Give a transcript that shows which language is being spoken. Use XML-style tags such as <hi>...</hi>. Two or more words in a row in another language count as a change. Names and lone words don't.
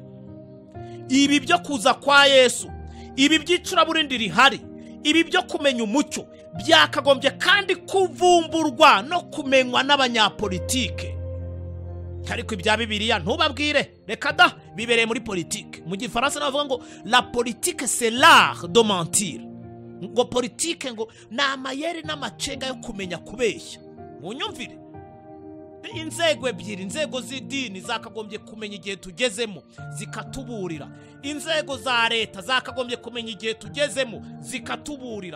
<rw>Ibi byo kuza kwa Yesu, ibi by'icuraburindi rihari, ibi byo kumenya umucyo byakagombye kandi kuvumburwa no kumenywa n'abanyapolitike. Ariko ibya Bibiliya ntubabwire, reka da, bibereye muri politike. Mu gifaransa navuga ngo</rw> <fr>la politique c'est l'art de mentir.</fr> <rw>Ngo politike ngo na amayeri n'amacenga yo kumenya kubeshya. Munyumvire, inzego ebyiri, inzego z'idini zakagombye kumenya igihe tugezemo zikatuburira, inzego za leta zakagombye kumenya igihe tugezemo zikatuburira.</rw>